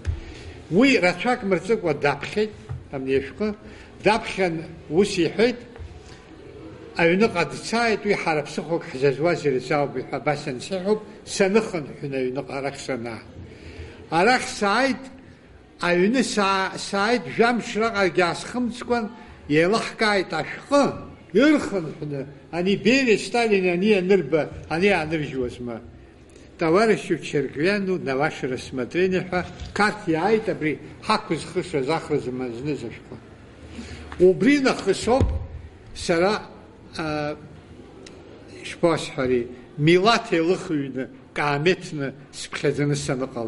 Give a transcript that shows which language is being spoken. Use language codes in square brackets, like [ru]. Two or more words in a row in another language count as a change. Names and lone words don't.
[ab] Уи рацәак мырҵыкәа даԥхьеит, амни ашәҟы, даԥхьан ус иҳәеит, аҩныҟа дцааит, уи ҳара ԥсыхәак ҳзазуаз ирзаауп ҳәа абас ансыҳәоуп, саныхынҳәын аҩныҟа арахь санаа. Арахь сааит, аҩны сааит, жәамш раҟарагьы аасхымҵкәан, еилаҳкааит ашәҟы, ирхынҳәны, ани Берия, Сталин, ани анырба, ани ааныржьуазма. [ru] Товарищу Черквяну на ваше рассмотрение [ab] ҳәа карт иааит, абри ҳақәызхышаз ахразы зныз ашәҟы. Убри нахысоуп сара ишԥасҳәари, милаҭ еилыхҩны, каамеҭны сыԥхьаӡаны саныҟала.